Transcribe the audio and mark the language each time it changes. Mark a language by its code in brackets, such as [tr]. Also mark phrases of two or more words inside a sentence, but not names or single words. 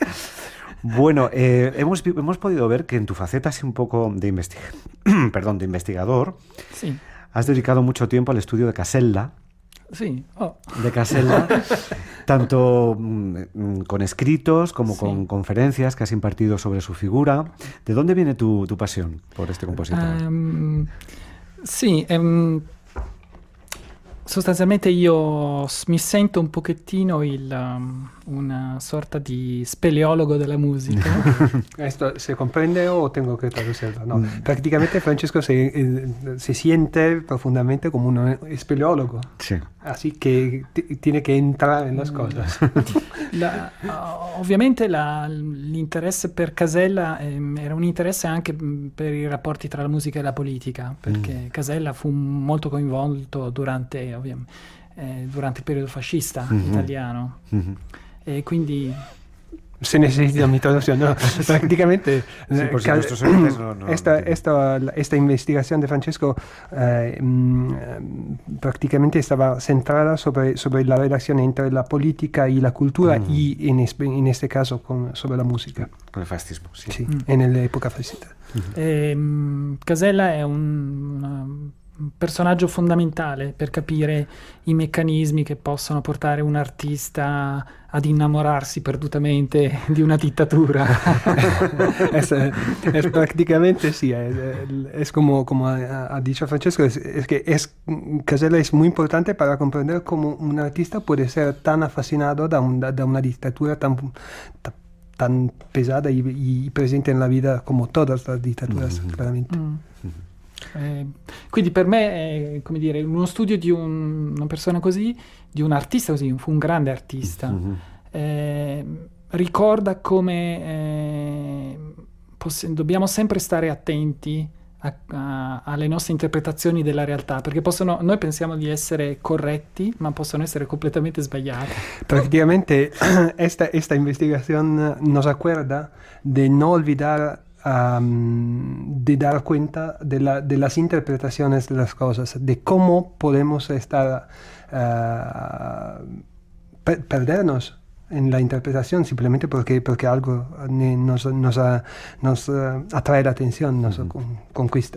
[es] Bueno, hemos podido ver que en tu faceta así un poco de investigador, Sí. has dedicado mucho tiempo al estudio de Casella. Sí. Oh. De Casella, tanto con escritos como Sí. con conferencias que has impartido sobre su figura. ¿De dónde viene tu pasión por este compositor? [it] Sì, sostanzialmente io mi sento un pochettino una sorta di speleologo della musica. [es] ¿Esto se comprende o tengo que traducirlo? No, prácticamente Francesco se siente profundamente como un espeleólogo, Sí. así que tiene que entrar en las cosas. [it] Ovviamente l'interesse per Casella era un interesse anche per i rapporti tra la musica e la politica, perché Casella fu molto coinvolto durante il periodo fascista italiano. E quindi [es] Se necesita mi traducción, no, prácticamente Sí, por si nuestros oyentes no esta investigación de Francesco prácticamente estaba centrada sobre la relación entre la política y la cultura y en este caso sobre la música. Con el fascismo, sí. Sí, en la época fascista. [it] Casella è un personaggio fondamentale per capire i meccanismi che possono portare un artista ad innamorarsi perdutamente di una dittatura. [es] Es prácticamente sí, es como ha dicho Francesco, es que Casella es muy importante para comprender cómo un artista puede ser tan fascinado de una dictadura tan pesada y presente en la vida como todas las dictaduras, claramente. [it] Quindi per me è, come dire, uno studio di una persona così, di un artista così, fu un grande artista. Ricorda come dobbiamo sempre stare attenti alle nostre interpretazioni della realtà, perché noi pensiamo di essere corretti, ma possono essere completamente sbagliati. [es] Prácticamente esta investigación nos acuerda de no olvidar de dar cuenta de las interpretaciones de las cosas, de cómo podemos estar perdernos en la interpretación simplemente porque algo nos atrae la atención, nos conquista.